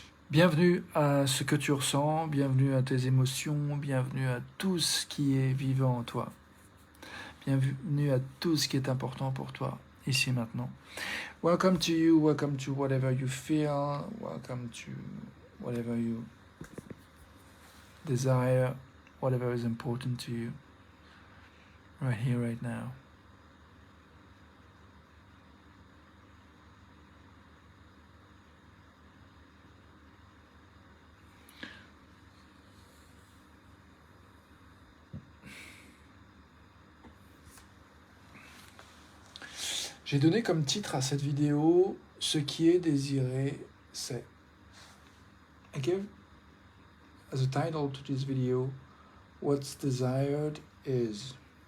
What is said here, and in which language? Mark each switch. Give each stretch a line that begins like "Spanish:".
French: Bienvenue à ce que tu ressens, bienvenue à tes émotions, bienvenue à tout ce qui est vivant en toi. Bienvenue à tout ce qui est important pour toi, ici et maintenant.
English: Welcome to you, welcome to whatever you feel, welcome to whatever you desire, whatever is important to you, right here, right now.
French: J'ai donné comme titre à cette vidéo « Ce qui est désiré, c'est ».
English: I gave as a title to this video « What's desired is ».